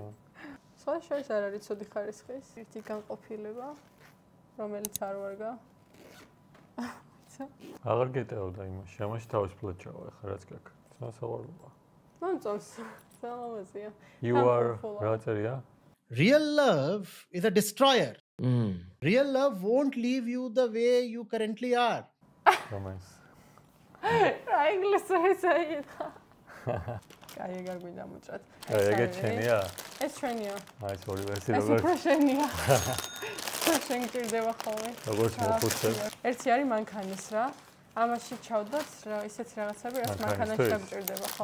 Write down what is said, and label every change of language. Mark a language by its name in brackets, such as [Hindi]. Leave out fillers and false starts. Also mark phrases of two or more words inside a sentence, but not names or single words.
[Georgian] სხვა შორის არ არის ცუდი ხარისხის, ერთი განყოფილება, რომელიც არ ვარგა. აღარ გეტეოდა იმაში, ამაში თავისუფლად ჩავა ახლა რაც გაქვს. შესაძლებლობა. მომწონს. ძალიან [English] You are [Georgian] რა წერია? [English] Real love is a destroyer. Real love won't leave you the way you currently are. Romance. [Georgian] რა ინგლისური საერთო. აი ეგ არ გვინდა მოჭრათ. ეგ ჩვენია? ეს ჩვენია. აი ეს ორი ვერსი ეს როგორ? უფრო შენია. შენ გირდება ხოლმე. როგორც მოხუცე. ერთი არის მანქანის რა. ამაში ჩავდოთ რა ისეთ რაღაცები, რაც მანქანაში დაგჭირდება ხო?